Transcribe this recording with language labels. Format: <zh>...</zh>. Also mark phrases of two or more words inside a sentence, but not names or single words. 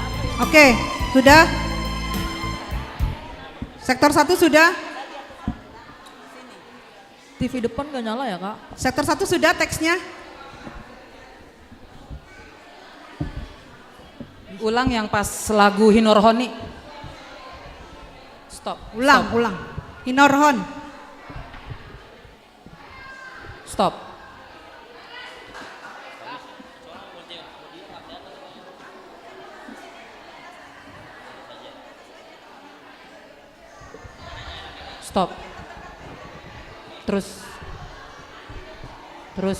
<id>Oke, sudah. Sektor 1 sudah. TV depan gak nyala ya Kak? Sektor 1 sudah teksnya. Ulang yang pas lagu Hinorhoni. Stop. Ulang, ulang. Hinorhon. Stop. Stop. Terus. Terus.</id>